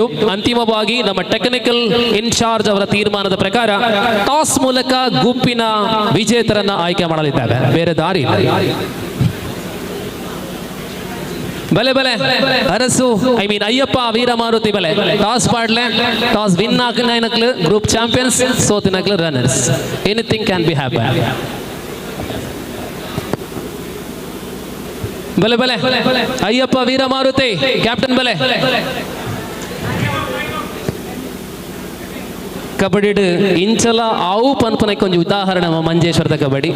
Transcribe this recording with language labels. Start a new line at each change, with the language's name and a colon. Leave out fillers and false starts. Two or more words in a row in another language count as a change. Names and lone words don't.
Kannada: ಅಂತಿಮವಾಗಿ ನಮ್ಮ ಟೆಕ್ನಿಕಲ್ ಇನ್ಚಾರ್ಜ್ ಅವರ ತೀರ್ಮಾನದ ಪ್ರಕಾರ ಟಾಸ್ ಮೂಲಕ ಗುಂಪಿನ ವಿಜೇತರನ್ನ ಆಯ್ಕೆ ಮಾಡಲಿದ್ದಾರೆ. ಬೇರೆ ದಾರಿ ಇಲ್ಲ.
Tulu: ಬಲೆ ಬಲೆ ಅರಸು ಅಯ್ಯಪ್ಪ ವೀರಮಾರುತಿ ಬಲೆ ಟಾಸ್ ಪಾಡ್ಲೆ
English: toss win
Tulu: ಆಗಿನಕ್ಲು
English: group champions,
Tulu: ಸೋತಿನಕ್ಲು ರನ್ನರ್ಸ್.
English: anything can be happen.
Tulu: ಬಲೆ ಬಲೆ ಅಯ್ಯಪ್ಪ ವೀರಮಾರುತಿ ಕ್ಯಾಪ್ಟನ್ ಬಲೆ. ಕಬಡ್ಡಿ ಇಂಚಲ ಆವು ಪನ್ಪನ ಕೊಂಚ ಉದಾಹರಣೆ ಮಂಜೇಶ್ವರದ ಕಬಡ್ಡಿ.